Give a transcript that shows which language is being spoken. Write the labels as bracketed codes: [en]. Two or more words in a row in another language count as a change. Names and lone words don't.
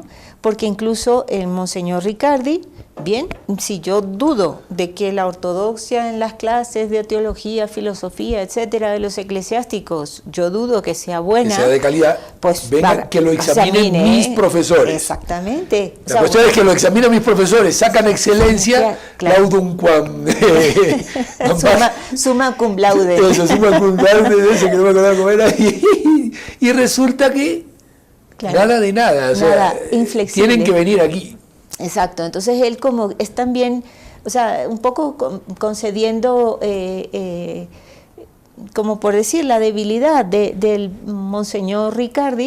[es] Porque incluso el Monseñor Riccardi, bien, si yo dudo de que la ortodoxia en las clases de teología, filosofía, etcétera, de los eclesiásticos, yo dudo que sea buena. Que sea de calidad, pues venga, que lo examinen mis profesores. Exactamente. La cuestión es que lo examinan mis profesores, sacan excelencia, claro. [la] Laudum quam. Summa cum laude. [es] Eso, [la] summa cum laude, [es] eso que no me acordaba cómo era. Y resulta que nada de nada. O sea, inflexible. Tienen que venir aquí. Exacto, entonces él como es también, o sea, un poco concediendo, como por decir, la debilidad del Monseñor Riccardi,